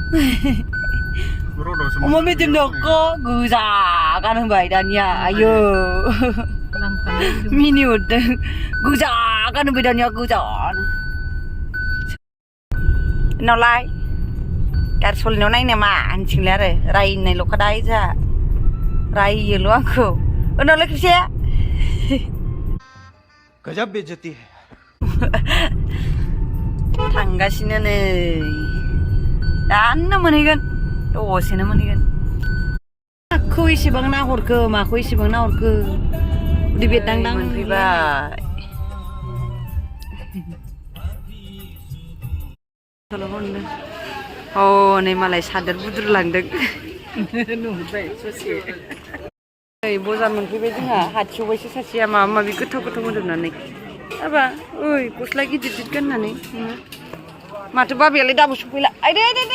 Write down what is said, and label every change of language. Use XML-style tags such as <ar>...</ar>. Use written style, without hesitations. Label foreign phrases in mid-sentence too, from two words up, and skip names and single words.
<brx>अमा मेजेमनो गोजा गानहोबाय दानिया आयौ मिनि हरदों गोजा गानहोबाय दानिया गोजानो नावलाय गारि सलायनायाव नायनो मा होनथिंलाय आरो रायनायल'खा दाय जोंहा रायोल' आंखौ नावलाय खेबसे</brx> <hi>गजब बेइज्जती है</hi> <brx>थांगासिनो नै दानो मोनहैगोन दसेनो मोनहैगोन माखौ एसेबां नाहरखो उदै बेरदांदां मोनफैबाय हनै मालाय सादोर बुद्रुलांदों नुबाय ससे नै बजार मोनफैबाय जोंहा हाथियावबायसो सासेया माबा माबि गोथाव मोदोमनानै आबा ओइ गस्ला गिदिर गाननानै माथो बाबायालाय दाबो सफैला आइदै</brx>